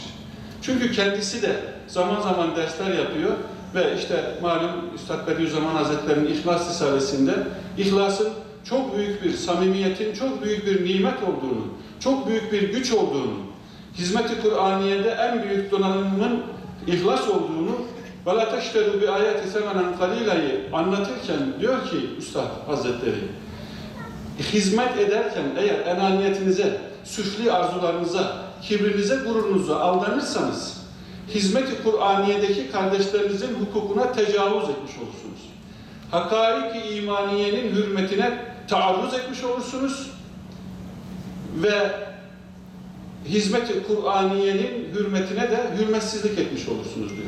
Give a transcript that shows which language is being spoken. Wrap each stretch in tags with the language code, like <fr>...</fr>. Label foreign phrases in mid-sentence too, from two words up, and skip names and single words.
<tr>Çünkü kendisi de zaman zaman dersler yapıyor ve işte malum Üstad Bediüzzaman Hazretleri'nin İhlas Risalesi'nde ihlasın çok büyük bir samimiyetin, çok büyük bir nimet olduğunu, çok büyük bir güç olduğunu, hizmet-i Kur'aniye'de en büyük donanımın ihlas olduğunu</tr> <ar>وَلَا تَشْتَرُوا بِآيَاتِ ثَمَنًا قَلِيلًا</ar> <tr>anlatırken diyor ki Üstad Hazretleri, hizmet ederken eğer enaniyetinize, süfli arzularınıza, kibrinize, gururunuza aldanırsanız, hizmet-i Kur'aniye'deki kardeşlerinizin hukukuna tecavüz etmiş olursunuz. Hakaik-i imaniyenin hürmetine taarruz etmiş olursunuz ve hizmet-i Kur'aniyenin hürmetine de hürmetsizlik etmiş olursunuz diyor.</tr>